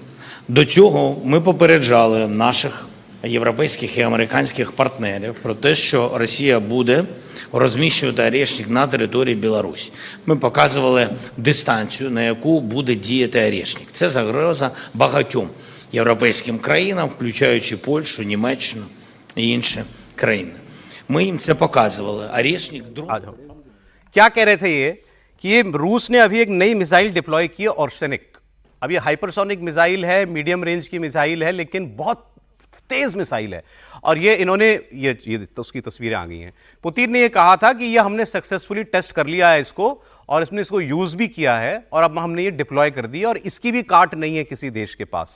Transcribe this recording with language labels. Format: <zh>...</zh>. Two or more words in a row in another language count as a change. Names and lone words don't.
<uk>До цього ми попереджали наших європейських і американських партнерів про те, що Росія буде розміщувати Орешник на території Білорусі. Ми показували дистанцію, на яку буде діяти Орешник. Це загроза багатьом європейським країнам, включаючи Польщу, Німеччину і інші країни. Ми їм це показували. Орешник</uk> <hi>क्या कह रहे थे ये कि ये रूस ने अभी एक नई मिसाइल डिप्लॉय की है, ऑर्शेनिक। अब ये</hi> <en>hypersonic missile</en> <hi>है,</hi> <en>medium range</en> <hi>की मिसाइल है, लेकिन बहुत तेज मिसाइल है। और ये इन्होंने ये तो उसकी तस्वीरें आ गई हैं। पुतिन ने ये कहा था कि ये हमने</hi> <en>successfully test</en> <hi>कर लिया है इसको, और इसने इसको यूज भी किया है, और अब हमने ये डिप्लॉय कर दी, और इसकी भी काट नहीं है किसी देश के पास।</hi>